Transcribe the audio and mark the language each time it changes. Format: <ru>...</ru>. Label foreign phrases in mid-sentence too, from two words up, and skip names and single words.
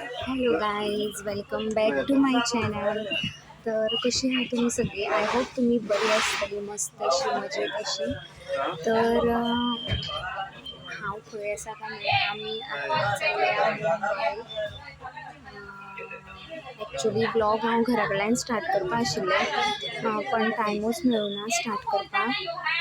<en>Hello guys, welcome back to my channel.</en> <mr>तर कशी आहात तुम्ही सगळे?</mr> <en>I hope</en> <kok>तुम्ही बरी असतली, मस्त अशी मजेत अशी. तर हांव खंय आसा काय म्हणल्यार आमी आतां चल्ल्या मुंबय. एक्चुली ब्लॉग हांव घरा कडल्यान स्टार्ट करपा आशिल्लें, पण टायमूच मेळूना स्टार्ट करपाक.</kok>